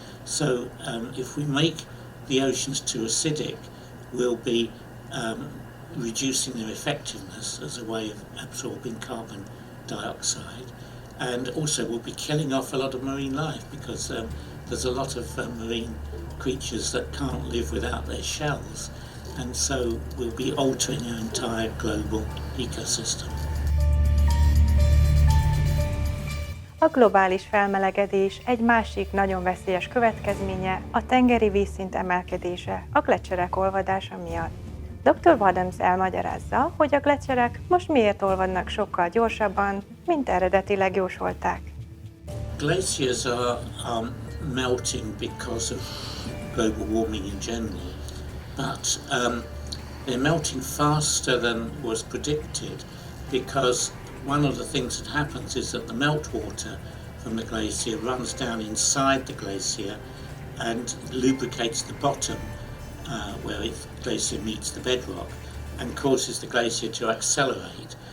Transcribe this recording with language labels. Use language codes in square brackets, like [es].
[en] So if we make the oceans too acidic, we'll be reducing their effectiveness as a way of absorbing carbon dioxide, and also we'll be killing off a lot of marine life because there's a lot of marine creatures that can't live without their shells, and so we'll be altering our entire global ecosystem. [hu] A globális felmelegedés egy másik nagyon veszélyes következménye a tengeri vízszint emelkedése a gleccserek olvadása miatt. Dr. Wadhams elmagyarázza, hogy a gleccserek most miért olvadnak sokkal gyorsabban, mint eredetileg jósolták. [en] Glaciers are melting because of global warming in general, but they're melting faster than was predicted because one of the things that happens is that the meltwater from the glacier runs down inside the glacier and lubricates the bottom where the glacier meets the bedrock and causes the glacier to accelerate.